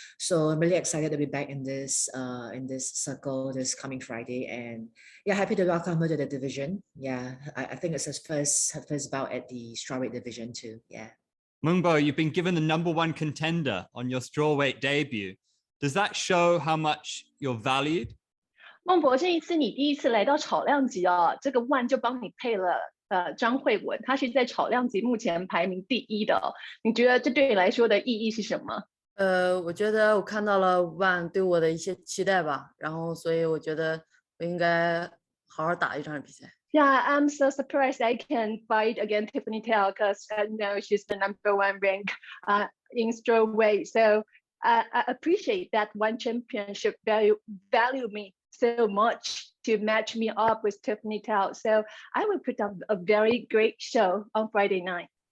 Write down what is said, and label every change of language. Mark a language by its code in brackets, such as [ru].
[en] So I'm really excited to be back in this circle this coming Friday, and yeah, happy to welcome her to the division. Yeah, I think it's her first bout at the strawweight division too. Yeah. Meng, you've been given the number one contender on your strawweight debut. Does that show how much you're valued? [zh] 孟博，这一次你第一次来到炒量级哦，这个 One 就帮你配了张慧雯，她是在炒量级目前排名第1的哦。你觉得这对你来说的意义是什么？我觉得我看到了 One 对我的一些期待吧，然后所以我觉得我应该好好打一场比赛。 [en] Yeah, I'm so surprised I can fight against Tiffany because I know she's the number one rank in strawweight. So I appreciate that One Championship value me so much to match me up with Tiffany. So I will put up a very great show on Friday night.